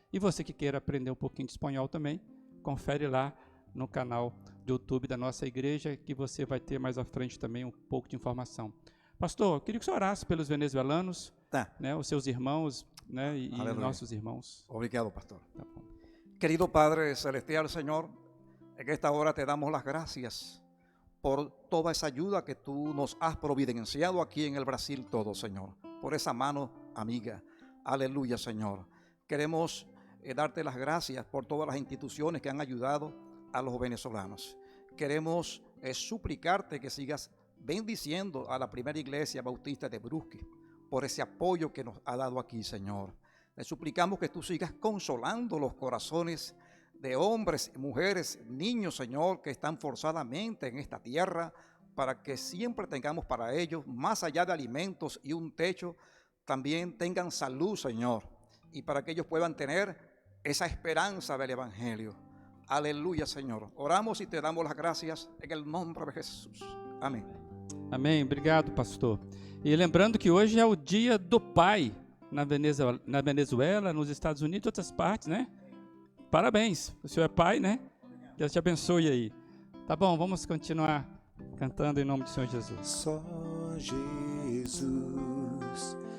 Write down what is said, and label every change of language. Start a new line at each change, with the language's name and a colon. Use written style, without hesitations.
Portuguese: E você que queira aprender um pouquinho de espanhol também, confere lá no canal do YouTube da nossa igreja, que você vai ter mais à frente também um pouco de informação. Pastor, eu queria que você orasse pelos venezuelanos, né, os seus irmãos, né, e nossos irmãos. Obrigado, pastor. Tá bom.
Spanish: Querido Padre Celestial, Señor, en esta hora te damos las gracias por toda esa ayuda que tú nos has providenciado aquí en el Brasil todo, Señor, por esa mano amiga. Aleluya, Señor. Queremos darte las gracias por todas las instituciones que han ayudado a los venezolanos. Queremos suplicarte que sigas bendiciendo a la primera iglesia bautista de Brusque por ese apoyo que nos ha dado aquí, Señor. Le suplicamos que tú sigas consolando los corazones de hombres, mujeres, niños, Señor, que están forzadamente en esta tierra, para que siempre tengamos para ellos, más allá de alimentos y un techo, también tengan salud, Señor, y para que ellos puedan tener esa esperanza del Evangelio. Aleluya, Señor. Oramos y te damos las gracias en el nombre de Jesús.
Portuguese: Amém. Amém. Obrigado, pastor. E lembrando que hoje é o dia do pai na Venezuela, nos Estados Unidos e outras partes, né? Parabéns. O senhor é pai, né? Deus te abençoe aí. Tá bom, vamos continuar cantando em nome do Senhor Jesus. Só Jesus